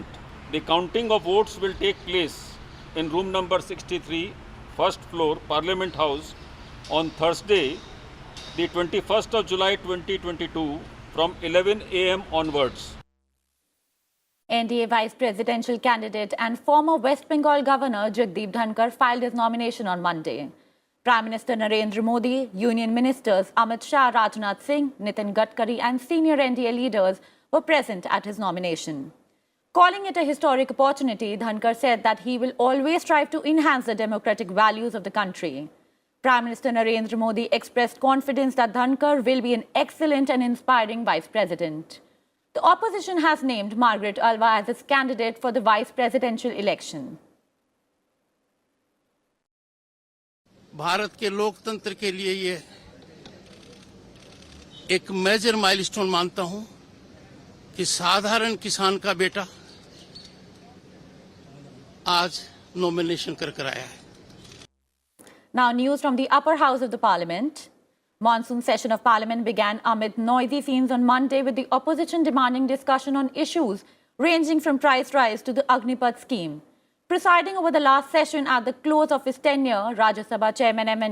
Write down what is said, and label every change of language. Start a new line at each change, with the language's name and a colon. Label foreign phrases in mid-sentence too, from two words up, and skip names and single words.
English: The counting of votes will take place in room number 63, first floor, Parliament House on Thursday, the 21st of July 2022 from 11 a.m. onwards. NDA vice presidential candidate and former West Bengal Governor Jagdeep Dhankar filed his nomination on Monday. Prime Minister Narendra Modi, Union Ministers Amit Shah, Rajnath Singh, Nitin Gadkari and senior NDA leaders were present at his nomination. Calling it a historic opportunity, Dhankar said that he will always strive to enhance the democratic values of the country. Prime Minister Narendra Modi expressed confidence that Dhankar will be an excellent and inspiring vice president. The opposition has named Margaret Alva as its candidate for the vice presidential election.
Hindi: भारत के लोकतंत्र के लिए ये एक
English: major milestone
Hindi: मानता हूं कि साधारण किसान का बेटा आज नॉमिनेशन कर आया है.
English: Now news from the upper house of the Parliament. Monsoon session of Parliament began amid noisy scenes on Monday with the opposition demanding discussion on issues ranging from price rise to the Agnipath scheme. Presiding over the last session at the close of his tenure, Rajya Sabha Chairman M.